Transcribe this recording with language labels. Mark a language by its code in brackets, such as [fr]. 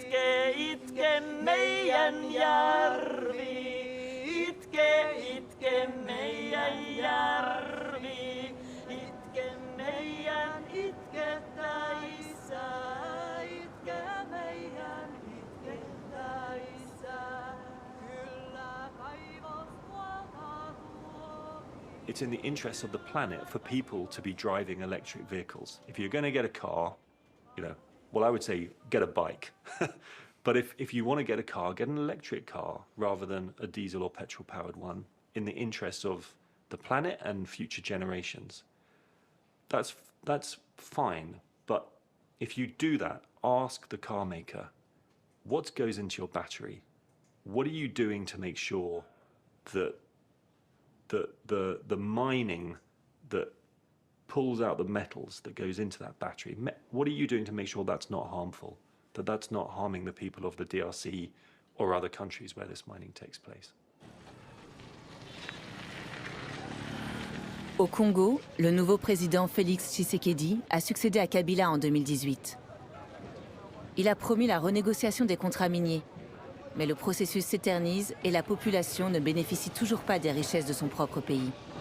[fi] Itke meidän järvi, itke meidän järvi, itke meidän itkettäessä, itke meidän itkettäessä. Kyllä kaivos [en] It's in the interest of the planet for people to be driving electric vehicles. If you're going to get a car, well, I would say get a bike. But if you want to get a car, get an electric car rather than a diesel or petrol-powered one in the interest of the planet and future generations. That's fine, but if you do that, ask the car maker, what goes into your battery? What are you doing to make sure that the mining that pulls out the metals that goes into that battery, what are you doing to make sure that's not harmful, that that's not harming the people of the DRC or other countries where this mining takes place? [fr] Au Congo, le nouveau président Félix Tshisekedi a succédé à Kabila en 2018. Il a promis la renégociation des contrats miniers, mais le processus s'éternise et la population ne bénéficie toujours pas des richesses de son propre pays.